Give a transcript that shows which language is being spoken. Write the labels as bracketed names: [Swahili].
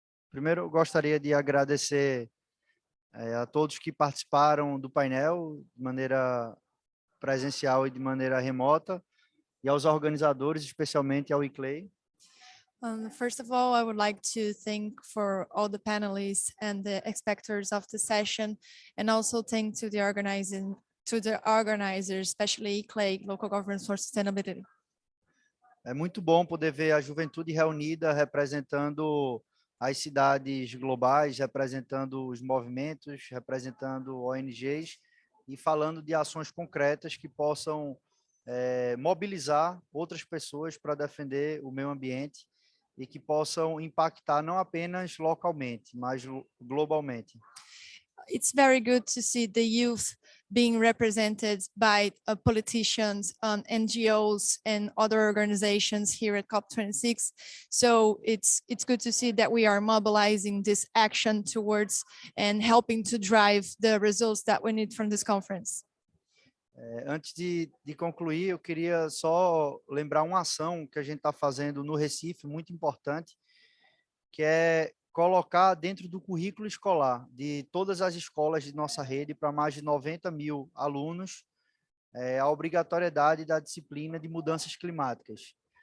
[Portuguese] Primeiro, eu gostaria de agradecer a todos que participaram do painel de maneira presencial e de maneira remota, e aos organizadores, especialmente ao ICLEI. [English] First of all, I would like to thank for all the panelists and the spectators of the session, and also thank to the organizers, especially ICLEI, Local Governance for Sustainability. [Portuguese] É muito bom poder ver a juventude reunida representando as cidades globais, representando os movimentos, representando ONGs e falando de ações concretas que possam mobilizar outras pessoas para defender o meio ambiente e que possam impactar não apenas localmente, mas globalmente. [English] It's very good to see the youth being represented by politicians, NGOs, and other organizations here at COP26. So it's good to see that we are mobilizing this action towards and helping to drive the results that we need from this conference. [Portuguese] Antes de concluir, eu queria só lembrar uma ação que a gente está fazendo no Recife, muito importante, que é colocar dentro do currículo escolar de todas as escolas de nossa rede, para mais de 90 mil alunos, a obrigatoriedade da disciplina de mudanças climáticas.